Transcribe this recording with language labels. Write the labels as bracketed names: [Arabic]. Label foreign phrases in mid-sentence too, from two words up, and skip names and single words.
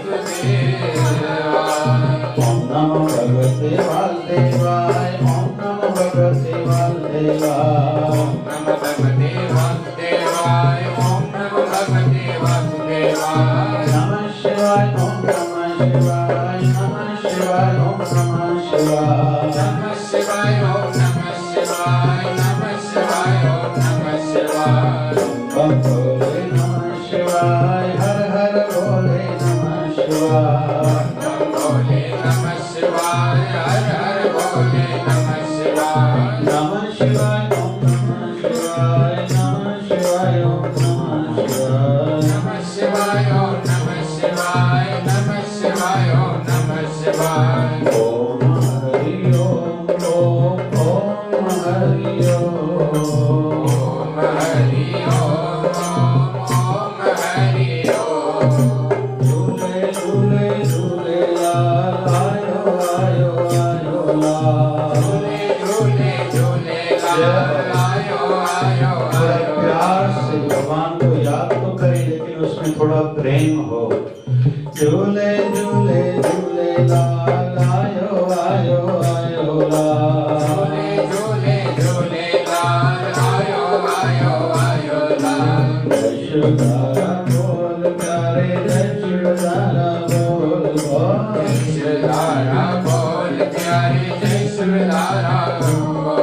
[Sanskrit] ओम नमो भगवते वासुदेवाय, ओम नमो भगवते वासुदेवाय, ओम नमो भगवते वासुदेवाय, ओम नमो भगवते वासुदेवाय। नमः शिवाय, ओम नमः शिवाय, नमः शिवाय, ओम नमः शिवाय, नमः शिवाय, ओम नमः शिवाय, नमः शिवाय, ओम नमः शिवाय। बम भोले नमः शिवाय, हर हर भोले नमः शिवाय, बम भोले नमः शिवाय, हर हर भोले नमः शिवाय। नमः शिवाय, ओम नमः शिवाय, नमः शिवाय, ओम नमः शिवाय, नमः शिवाय, ओम नमः शिवाय, नमः शिवाय, ओम नमः शिवाय। ओम हरि ओम, ओम ओम हरि ओम, ओम हरि ओम, ओम हरि ओम। [Sindhi] झूले झूले झूले लाल आयो आयो आयो लाल, झूले झूले झूले लाल आयो आयो आयो। [Hindi] प्यार से भगवान को याद तो करें, लेकिन उसमें थोड़ा प्रेम हो। [Sindhi] झूले झूले झूले लाल आयो आयो आयो लाल, झूले झूले लाल आयो आयो आयो लाल। [Hindi] जय शिवधारा बोल प्यारे, जय शिवधारा बोल बोल, जय शिवधारा बोल प्यारे, जय शिवधारा बोल।